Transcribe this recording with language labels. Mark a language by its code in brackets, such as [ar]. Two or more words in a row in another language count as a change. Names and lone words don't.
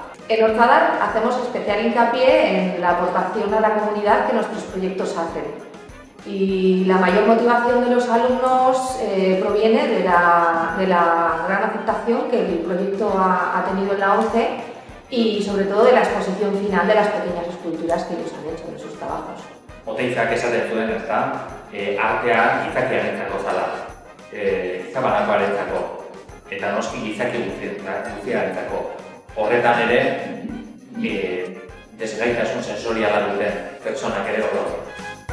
[es] En Orzadar hacemos especial hincapié en la aportación a la comunidad que nuestros proyectos hacen. Y la mayor motivación de los alumnos proviene de la gran aceptación que el proyecto ha tenido en la ONCE y sobre todo de la exposición final de las pequeñas esculturas que ellos han hecho de sus trabajos. [eu] Oteitzak esaten zuen, ezta, artea gizakiarentzako zala, gizabanakoarentzako, eta noski gizaki guztiarentzako. Horretan ere, desgaitasun sensoriala duten pertsonak ere hor daude.